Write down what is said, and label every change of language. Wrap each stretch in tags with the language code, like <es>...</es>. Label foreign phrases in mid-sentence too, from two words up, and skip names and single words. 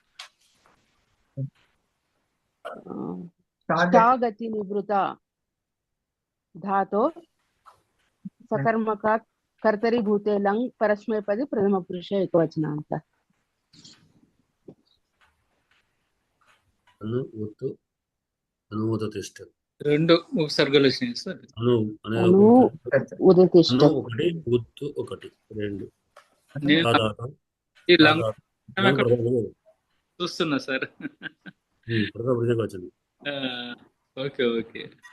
<sa>गति निवृता धातो सकर्मकात् कर्तरीभूते लङ् परस्मैपदी प्रथमपुरुषे एकवचनान्तः अनु उतु అనుమత తిష్టతి.</sa> <te>2 ఉపసర్గలు వచ్చినాయి సార్. అను అనే అను అను ఉదతిష్ట ఒకటి, ఉత్తు ఒకటి, 2. నేను సాధారణం ఈ లంగ్ సాధారణం ప్రథమ చూస్తున్నా సార్. వచ్చింది.</te> <en>ఓకే ఓకే.</en>